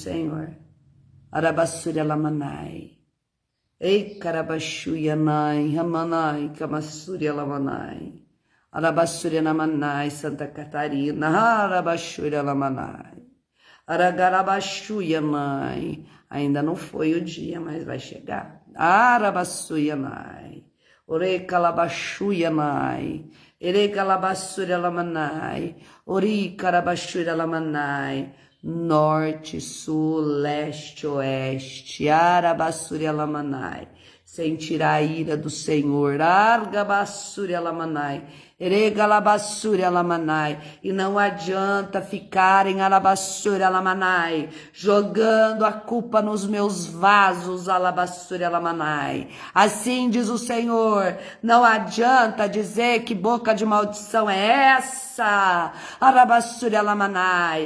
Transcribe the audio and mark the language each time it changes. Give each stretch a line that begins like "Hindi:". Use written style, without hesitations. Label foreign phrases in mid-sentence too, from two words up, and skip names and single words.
Portuguese: Senhor, Arabassurialamanai, Ei Carabashuyanai, Ramanai, Camassurialamanai, Arabassurialamanai, Santa Catarina, Arabassurialamanai, Aragarabashuyanai, ainda não foi o dia, mas vai chegar, Arabassuyanai. Ore calabashuyanai, ere calabasurialamanai, ori carabashurialamanai, norte, sul, leste, oeste, arabassurialamanai, sentirá a ira do Senhor, argabassurialamanai, ere galabassurialamanai, e não adianta ficarem alabassurialamanai, jogando a culpa nos meus vasos, alabassurialamanai. Assim diz o Senhor, não adianta dizer que boca de maldição é essa, arabassurialamanai.